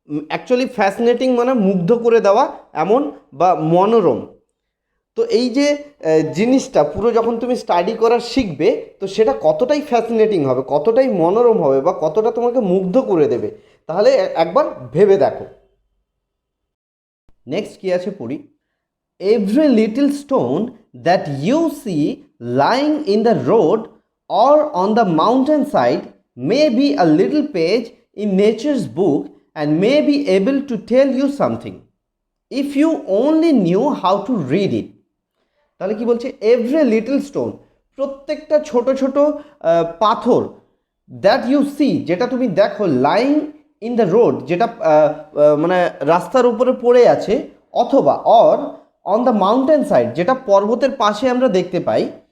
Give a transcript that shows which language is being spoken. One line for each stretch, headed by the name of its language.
Bangla: Actually fascinating মানে মুগ্ধ করে দেওয়া এমন বা মনোরম। তো এই যে জিনিসটা পুরো যখন তুমি স্টাডি করা শিখবে তো সেটা কতটাই ফ্যাসিনেটিং হবে, কতটাই মনোরম হবে বা কতটা তোমাকে মুগ্ধ করে দেবে, তাহলে একবার ভেবে দেখো। নেক্সট কী আছে পড়ি,
English: every little stone that you see lying in the road or on the mountainside may be a little page in nature's book and may be able to tell you something if you only knew how to read it.
Bangla: তাহলে কি বলছে,
English: every little stone,
Bangla: প্রত্যেকটা ছোট ছোট পাথর,
English: that you see,
Bangla: যেটা তুমি দেখো,
English: lying in the road,
Bangla: যেটা মানে রাস্তার উপরে পড়ে আছে, অথবা
English: or on the mountain side,
Bangla: যেটা পর্বতের পাশে আমরা দেখতে পাই,